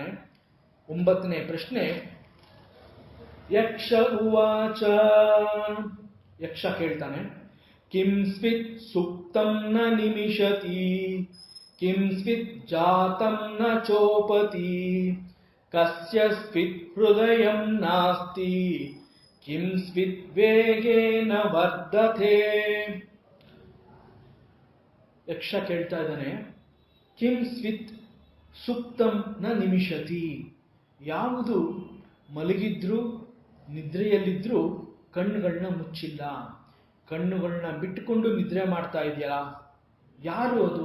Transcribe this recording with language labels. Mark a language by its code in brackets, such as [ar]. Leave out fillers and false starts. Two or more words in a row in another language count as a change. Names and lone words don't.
[kn] 9ನೇ ಪ್ರಶ್ನೆ, [sa] ಯಕ್ಷ ಉವಾಚ. [kn] ಯಕ್ಷ ಕೇಳ್ತಾನೆ, [sa] ಕಿಂ ಸ್ವಿತ್ ಸುಪ್ತಂ ನ ನಿಮಿಷತಿ, ಕಿಂ ಸ್ವಿತ್ ಜಾತಂ ನ ಚೋಪತಿ, ಕಸ್ಯ ಸ್ವಿತ್ ಹೃದಯಂ ನಾಸ್ತಿ, ಕಿಂ ಸ್ವಿತ್ ವೇಗೇನ ವರ್ಧತೆ. [kn] ಯಕ್ಷ ಕೇಳ್ತಾ ಇದ್ದಾನೆ, [sa] ಕಿಂ ಸ್ವಿತ್ ಸುಪ್ತಂ ನ ನಿಮಿಷತಿ, [kn] ಯಾವುದು ಮಲಗಿದ್ರೂ ನಿದ್ರೆಯಲ್ಲಿದ್ರೂ ಕಣ್ಣುಗಳನ್ನ ಮುಚ್ಚಿಲ್ಲ, ಕಣ್ಣುಗಳನ್ನ ಬಿಟ್ಟುಕೊಂಡು ನಿದ್ರೆ ಮಾಡ್ತಾ ಇದೆಯಲ್ಲ, ಯಾರು ಅದು?